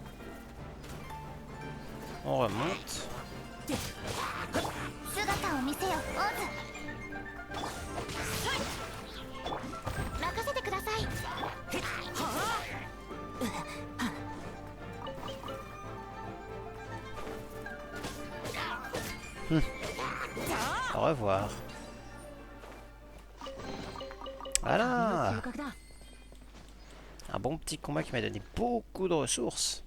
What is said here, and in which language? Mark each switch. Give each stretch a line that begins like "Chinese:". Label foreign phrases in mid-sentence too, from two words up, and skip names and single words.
French: On remonte.
Japanese: 姿を見せよ、オズ。任せてください。
French: Au revoir. Voilà. Un bon petit combat qui m'a donné beaucoup de ressources.